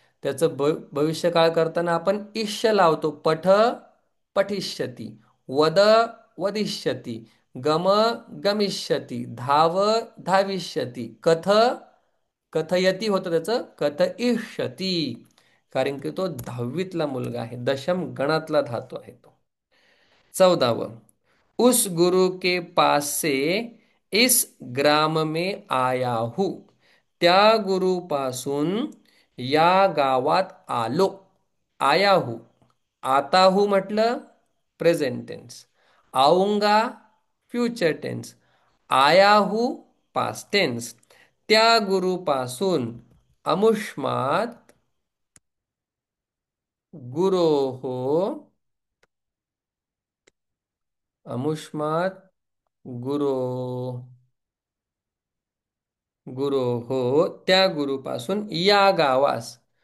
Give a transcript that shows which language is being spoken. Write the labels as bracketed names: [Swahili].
[Marathi] त्याचं भविष्यकाळ करताना आपण इष्य लावतो. पठ पठिष्यती, वद वदिष्यती, गम गमिष्यती, धाव धाविष्यती, कथ कथयती होतं त्याचं कथयिष्यती. कारण की तो 10वीतला मुलगा आहे, दशम गणातला धातू आहे तो. 14व. [Hindi] उस गुरु के पास से इस ग्राम में आया हूं. [Marathi] त्या गुरुपासून या गावात आलो. आया हूं. आता हूं म्हटलं प्रेझेंट टेन्स, आऊंगा फ्युचर टेन्स, आया हूं पास्ट टेन्स. त्या गुरुपासून [Sanskrit] अमुष्मात गुरोः, [Marathi] अमुष्मात गुरो गुरो हो, त्या गुरुपासून या गावास.